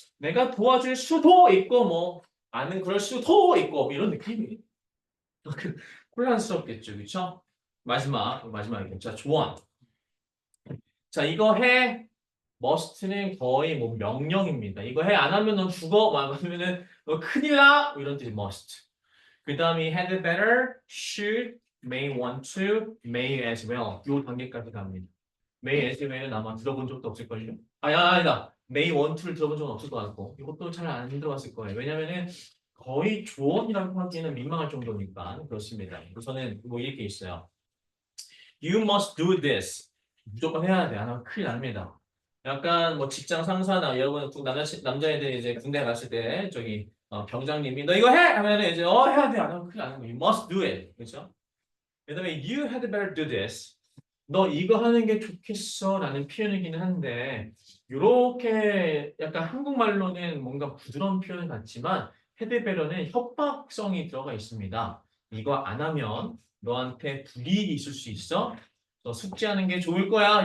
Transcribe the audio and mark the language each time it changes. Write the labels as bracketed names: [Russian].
[Korean] 내가 도와줄 수도 있고 뭐 아는 그럴 수도 있고 뭐 이런 느낌이 혼란스럽겠죠, 그렇죠? 마지막이겠죠. 자, 조언. 자, 이거 해. must는 거의 뭐 명령입니다. 이거 해 안 하면 넌 죽어. 막 하면은 너 큰일 나. 뭐 이런 뜻이 must. [English] 그 다음에 had better, should, may want to, may as well. [Korean] 요 단계까지 갑니다. may as well은 아마 들어본 적도 없을걸요? 아니다. may want to를 들어본 적은 없을 것 같고 이것도 잘 안 들어봤을 거예요. 왜냐면은 거의 조언이라고 하기에는 민망할 정도니까 그렇습니다. 우선은 뭐 이렇게 있어요. [English] You must do this. [Korean] 무조건 해야 돼. 안 하면 큰일 납니다. 약간 뭐 직장 상사나 여러분 남자애들 이제 군대 갔을 때 저기 병장님이 너 이거 해 하면은 이제 해야 돼. 안 하면 큰일 나는 거. [English] You must do it. [Korean] 그렇죠? 그다음에 [English] you had better do this. [Korean] 너 이거 하는 게 좋겠어라는 표현이기는 한데 이렇게 약간 한국말로는 뭔가 부드러운 표현 같지만 had better는 협박성이 들어가 있습니다. 이거 안 하면 너한테 불이익이 있을 수 있어. 너 숙제하는 게 좋을 거야.